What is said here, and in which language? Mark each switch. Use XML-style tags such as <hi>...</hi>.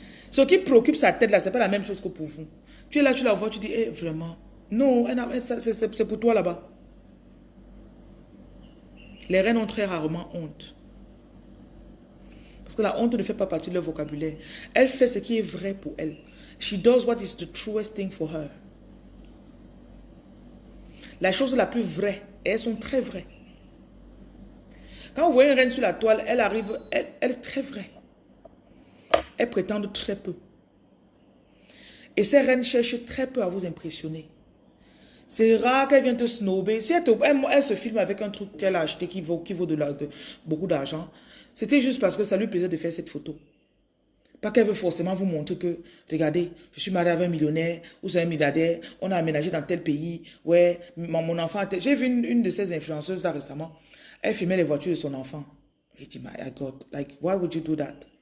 <fr>Ce qui préoccupe sa tête là, c'est pas la même chose que pour vous. Tu es là, tu la vois, tu dis, eh, vraiment, non, c'est pour toi là-bas. Les reines ont très rarement honte. Parce que la honte ne fait pas partie de leur vocabulaire. Elle fait ce qui est vrai pour elle.</fr> <en>She does what is the truest thing for her.</en> <fr>La chose la plus vraie, et elles sont très vraies. Quand vous voyez une reine sur la toile, elle arrive, elle est très vraie. Elles prétendent très peu. Et ces reines cherchent très peu à vous impressionner. C'est rare qu'elle vienne te snobber. Si elle se filme avec un truc qu'elle a acheté qui vaut beaucoup d'argent, c'était juste parce que ça lui plaisait de faire cette photo. Pas qu'elle veut forcément vous montrer que, regardez, je suis mariée avec un millionnaire, ou c'est un milliardaire, on a aménagé dans tel pays, ouais, mon enfant... J'ai vu une de ces influenceuses là récemment, elle filmait les voitures de son enfant. J'ai dit,</fr> <en>my God, like, why would you do that?</en>